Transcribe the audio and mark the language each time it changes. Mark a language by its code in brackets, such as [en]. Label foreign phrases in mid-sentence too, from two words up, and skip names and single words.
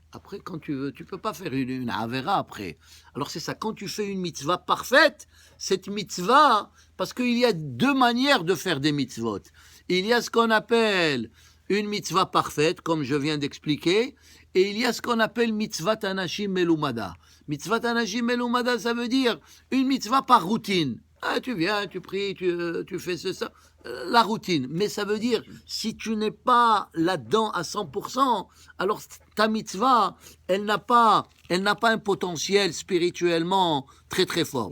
[fr] Après, quand tu veux, tu peux pas faire une avera après. Alors c'est ça, quand tu fais une mitzvah parfaite, cette mitzvah, parce qu'il y a deux manières de faire des mitzvot. Il y a ce qu'on appelle une mitzvah parfaite, comme je viens d'expliquer, et il y a ce qu'on appelle [he] מצוות אנשים מלומדה. מצוות אנשים מלומדה, [fr] ça veut dire une mitzvah par routine. Ah, tu viens, tu pries, tu fais ça, la routine. Mais ça veut dire, si tu n'es pas là-dedans à 100%, alors ta mitzvah, elle n'a pas un potentiel spirituellement très très fort.